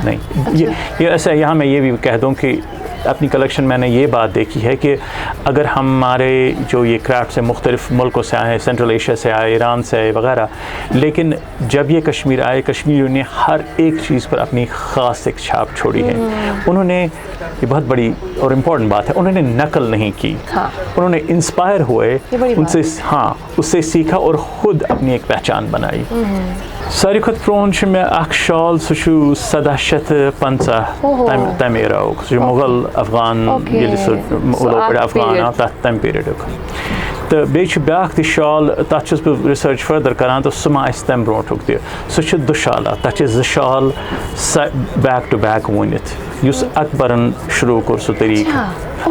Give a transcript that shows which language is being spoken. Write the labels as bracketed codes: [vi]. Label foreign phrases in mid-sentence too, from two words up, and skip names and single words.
[ur] نہیں، یہ ایسا، یہاں میں یہ بھی کہہ دوں کہ اپنی کلیکشن میں نے یہ بات دیکھی ہے کہ اگر ہمارے جو یہ کرافٹ سے مختلف ملکوں سے آئے، سینٹرل ایشیا سے آئے، ایران سے آئے وغیرہ، لیکن جب یہ کشمیر آئے، کشمیریوں نے ہر ایک چیز پر اپنی خاص ایک چھاپ چھوڑی ہے۔ انہوں نے یہ بہت بڑی اور امپورٹنٹ بات ہے، انہوں نے نقل نہیں کی، انہوں نے انسپائر ہوئے ان سے، اس سے سیکھا اور خود اپنی ایک پہچان بنائی۔ [ks] ساروی کھۄتہٕ پرٛون چھُ مےٚ اکھ شال، سُہ چھُ 1750 تَمہِ ایراہُک، سُہ چھُ مُغل افغان ییٚلہِ سُہ افغان آو تَمہِ پیٖریڈُک۔ تہٕ بیٚیہِ چھُ بیٛاکھ تہِ شال، تَتھ چھُس بہٕ [en] research further [ks] کَران تہٕ سُہ ما آسہِ تَمہِ برونٛٹھُک تہِ، سُہ چھُ دُشالا، تَتھ چھِ 2 شال [en] back to back [ks] ووٗنِتھ، یُس اکبرن شروٗع کوٚر سُہ طریٖقہٕ۔